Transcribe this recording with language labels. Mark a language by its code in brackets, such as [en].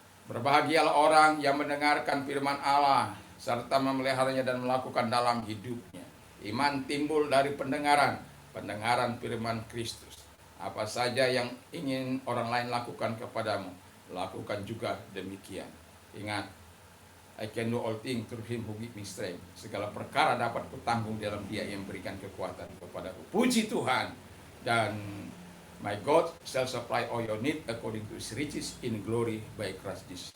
[id] Berbahagialah orang yang mendengarkan firman Allah serta memeliharanya dan melakukan dalam hidupnya. Iman timbul dari pendengaran firman Kristus. Apa saja yang ingin orang lain lakukan kepadamu, lakukan juga demikian. Ingat, [en] I can do all things through Him who gives me strength. [id] Segala perkara dapat kutanggung dalam Dia yang berikan kekuatan kepadaku. Puji Tuhan. [en] Dan my God shall supply all your need according to His riches in glory by Christ Jesus.